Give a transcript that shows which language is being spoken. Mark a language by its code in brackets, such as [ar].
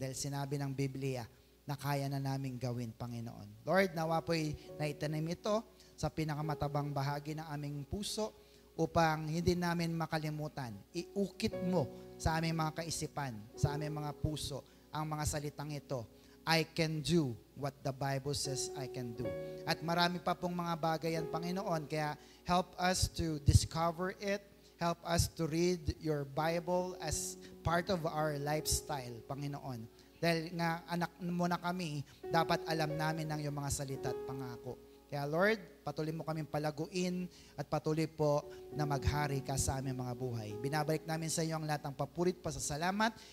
[tl] Dahil sinabi ng Biblia, na kaya na naming gawin, Panginoon. Lord, nawa po'y naitanim ito sa pinakamatabang bahagi ng aming puso upang hindi namin makalimutan. Iukit mo sa aming mga kaisipan, sa aming mga puso, ang mga salitang ito. [en] I can do what the Bible says I can do. [tl] At marami pa pong mga bagay yan, Panginoon, kaya [en] help us to discover it. Help us to read your Bible as part of our lifestyle, [tl] Panginoon. Dahil nga anak mo na kami, dapat alam namin ng iyong mga salita at pangako. Kaya Lord, patuloy mo kaming palaguin at patuloy po na maghari ka sa aming mga buhay. Binabalik namin sa iyo ang lahat ng papurit, pasasalamat.